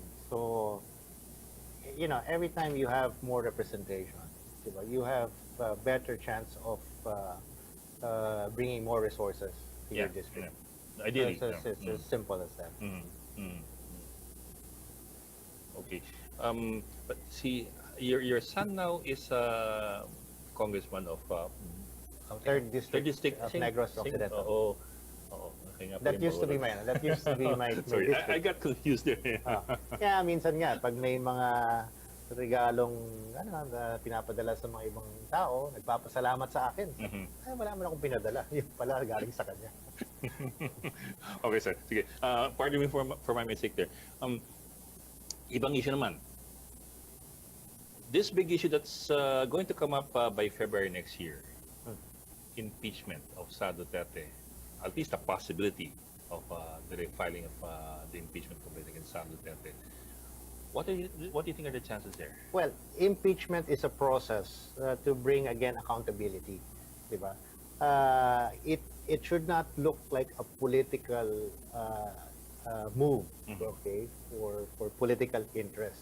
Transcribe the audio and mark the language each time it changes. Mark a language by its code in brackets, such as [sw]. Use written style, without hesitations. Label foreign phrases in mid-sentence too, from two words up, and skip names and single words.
[en] So, every time you have more representation, you have a better chance of bringing more resources to your district. Yeah. Ideally. So it's as simple as that. Okay. But see, your son now is a congressman of Third district of Negros Occidental. [tl] Oo. Okay nga po [en] That [tl] yung [en] used to be Bacolod. that used to be my Sorry, district. I got confused there. [tl] Kaya minsan nga, pag may mga regalong na pinapadala sa mga ibang tao, nagpapasalamat sa akin. Ay, wala man akong pinadala. Yung pala galing sa kanya. [en] Okay, sir. Sige. Pardon me for my mistake there. [tl] Ibang issue naman. [en] This big issue that's going to come up by February next year, impeachment of Sa Duterte, at least a possibility of the filing of the impeachment complaint against Sa Duterte. What do you think are the chances there? Well, impeachment is a process to bring again accountability, diba? It should not look like a political move, okay, for political interest.